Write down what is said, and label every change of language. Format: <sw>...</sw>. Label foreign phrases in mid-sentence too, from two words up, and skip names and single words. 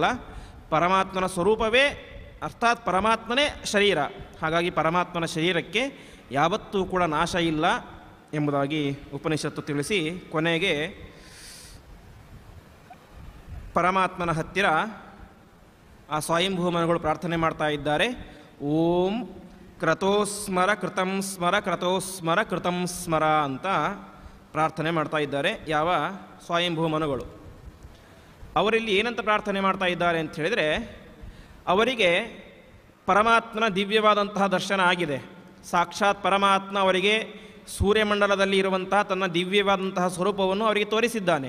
<kn>ಪರಮಾತ್ಮನ ಸ್ವರೂಪವೇ ಅರ್ಥಾತ್ ಪರಮಾತ್ಮನೇ ಶರೀರ. ಹಾಗಾಗಿ ಪರಮಾತ್ಮನ ಶರೀರಕ್ಕೆ ಯಾವತ್ತೂ ಕೂಡ ನಾಶ ಇಲ್ಲ ಎಂಬುದಾಗಿ ಉಪನಿಷತ್ತು ತಿಳಿಸಿ ಕೊನೆಗೆ ಪರಮಾತ್ಮನ ಹತ್ತಿರ ಆ ಸ್ವಯಂಭೂಮನಗಳು ಪ್ರಾರ್ಥನೆ ಮಾಡ್ತಾ ಇದ್ದಾರೆ.</kn> <sa>ಓಂ ಕ್ರತೋಸ್ಮರ ಕೃತಂ ಸ್ಮರ ಕ್ರತೋಸ್ಮರ ಕೃತಂ ಸ್ಮರ</sa> <kn>ಅಂತ ಪ್ರಾರ್ಥನೆ ಮಾಡ್ತಾ ಇದ್ದಾರೆ ಯಾವ ಸ್ವಯಂಭೂಮನುಗಳು. ಅವರಲ್ಲಿ ಏನಂತ ಪ್ರಾರ್ಥನೆ ಮಾಡ್ತಾ ಇದ್ದಾರೆ ಅಂತ ಹೇಳಿದರೆ, ಅವರಿಗೆ ಪರಮಾತ್ಮನ ದಿವ್ಯವಾದಂತಹ ದರ್ಶನ ಆಗಿದೆ. ಸಾಕ್ಷಾತ್ ಪರಮಾತ್ಮ ಅವರಿಗೆ ಸೂರ್ಯಮಂಡಲದಲ್ಲಿ ಇರುವಂತಹ ತನ್ನ ದಿವ್ಯವಾದಂತಹ ಸ್ವರೂಪವನ್ನು ಅವರಿಗೆ ತೋರಿಸಿದ್ದಾನೆ.</kn>